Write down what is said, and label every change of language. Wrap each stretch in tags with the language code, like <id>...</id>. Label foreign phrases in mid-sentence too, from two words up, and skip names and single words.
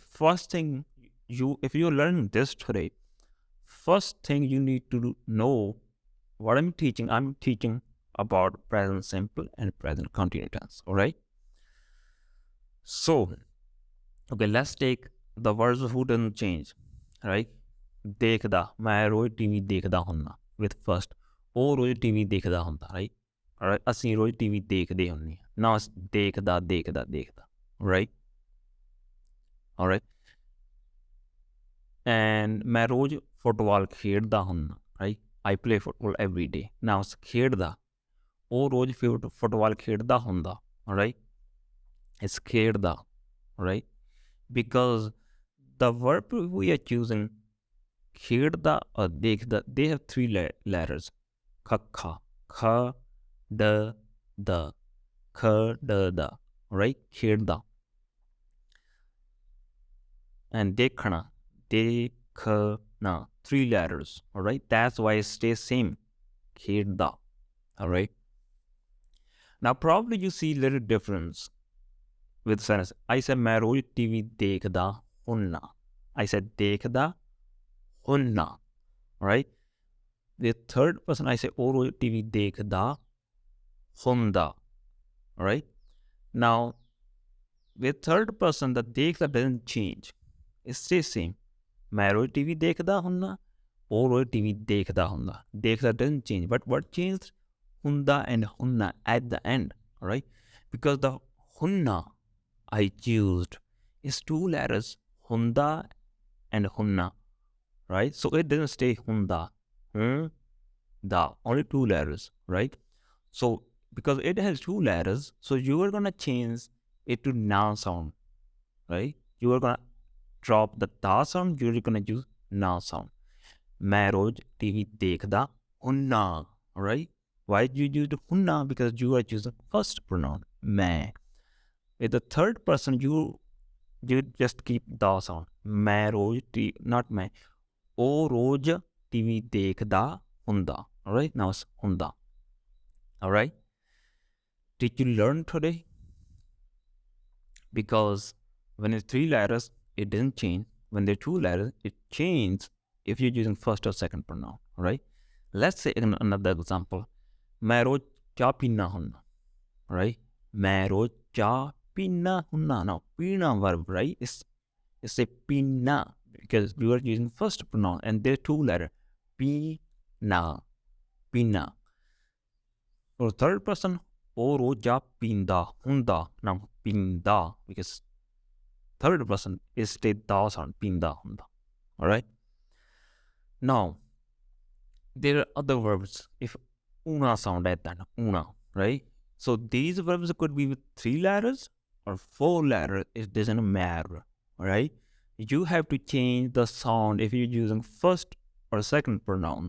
<en>First thing if you learn this today, first thing you need to know what I'm teaching about present simple and present continuous tense, all right? So, okay, let's take the words who doesn't change, right?</en> <pa>ਦੇਖਦਾ, ਮੈਂ ਰੋਜ਼ ਟੀਵੀ ਦੇਖਦਾ ਹੁੰਦਾ</pa> <en>with first,</en> <pa>ਉਹ ਰੋਜ਼ ਟੀਵੀ ਦੇਖਦਾ ਹੁੰਦਾ,</pa> <en>right? Alright,</en> <pa>ਅਸੀਂ ਰੋਜ਼ ਟੀਵੀ ਦੇਖਦੇ ਹੁੰਦੇ ਹਾਂ, ਨਾ ਦੇਖਦਾ,</pa> <en>right? Alright, and</en> <pa>ਮੈਂ ਰੋਜ਼ ਫੁੱਟਬਾਲ ਖੇਡਦਾ ਹੁੰਦਾ,</pa> <en>right? I play football every day.</en> <pa>Now ਖੇਡਦਾ, ਉਹ ਰੋਜ਼ ਫੁੱਟਬਾਲ ਖੇਡਦਾ ਹੁੰਦਾ,</pa> <en>alright? It's ਖੇਡਦਾ, right? Because the verb we are choosing, khedda or dekhda, they have three letters. Kha, kha, da, kha, da, right? Khedda. And dekhna, dekhna, three letters, all right? That's why it stays same. Khedda, all right? Now probably you see little difference with sentence. I said</en> <pa>ਮੈਂ ਰੋਜ਼ ਟੀਵੀ ਦੇਖਦਾ ਹੁੰਨਾ.</pa> <en>I said</en> <pa>ਦੇਖਦਾ ਹੁੰਨਾ,</pa> <en>right? The third person I say</en> <pa>ਓ ਰੋਜ਼ ਟੀਵੀ ਦੇਖਦਾ ਹੁੰਦਾ,</pa> <en>right? Now with third person the देखदा doesn't change. It stays same.</en> <pa>ਮੈਂ ਰੋਜ਼ ਟੀਵੀ ਦੇਖਦਾ ਹੁੰਨਾ, ਓ ਰੋਜ਼ ਟੀਵੀ ਦੇਖਦਾ ਹੁੰਦਾ.</pa> <en>देखदा doesn't change, but what changed? Hunda and hunna at the end, all right? Because the hunna I used is two letters, hunda and hunna, right? So it doesn't stay hunda, da, only two letters, right? So because it has two letters, so you are gonna change it to noun sound, right? You are gonna drop the da sound, you're gonna use noun sound.</en> <pa>ਮੈਂ ਰੋਜ਼ ਟੀਵੀ ਦੇਖਦਾ ਹੁੰਨਾ,</pa> <en>right? Why do you use the hunna? Because you are using first pronoun, मैं. With the third person, you just keep da sound.</en> <pa>ਮੈਂ ਰੋਜ਼ not मैं. ਉਹ ਰੋਜ਼ TV ਦੇਖਦਾ ਹੁੰਦਾ.</pa> <en>Alright, now it's ਹੁੰਦਾ. Alright, did you learn today? Because when it's 3 letters, it doesn't change. When there are 2 letters, it changes if you're using first or second pronoun. Alright, let's say another example.</en> <pa>ਮੈਂ ਰੋਜ਼ ਚਾਹ ਪੀਨਾ ਹੁੰਨਾ. Right, ਮੈਂ ਰੋਜ਼ ਚਾਹ ਪੀਨਾ ਹੁੰਨਾ.</pa> <en>Now पीना verb, right, it's a pina because you are using first pronoun and there are 2 letters. Pina, pina. For third person,</en> <pa>ਉਹ ਰੋਜ਼ ਚਾਹ ਪੀਂਦਾ ਹੁੰਦਾ.</pa> <en>Now ਪੀਂਦਾ because third person is the da sound,</en> <pa>ਪੀਂਦਾ ਹੁੰਦਾ.</pa> <en>Alright, now there are other verbs if una sound at that, una, right? So these verbs could be with 3 letters or 4 letters. It doesn't matter, right? You have to change the sound if you're using first or second pronoun.</en>